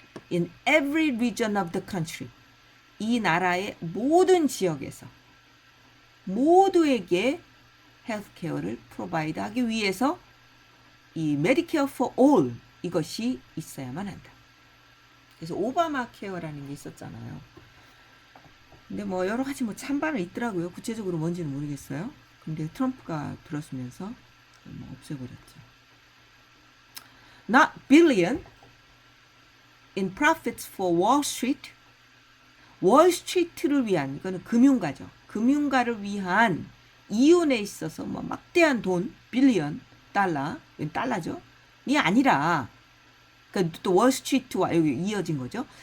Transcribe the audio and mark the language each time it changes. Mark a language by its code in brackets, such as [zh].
[en] In every region of the country, [ko] 이 나라의 모든 지역에서 모두에게 헬스케어를 프로바이드 하기 위해서 이 메디케어 for all, 이것이 있어야만 한다. 그래서 오바마 케어라는 게 있었잖아요. 근데 뭐 여러 가지 뭐 찬반은 있더라고요. 구체적으로 뭔지는 모르겠어요. 근데 트럼프가 들어서면서 뭐 없애버렸죠. [en] Not billion in profits for Wall Street [ko] 월스트리트를 위한, 이거는 금융가죠. 금융가를 위한 이윤에 있어서 뭐 막대한 돈, 빌리언 달러, 달러죠. 이 아니라, 그러니까 또 월스트리트와 여기 이어진 거죠.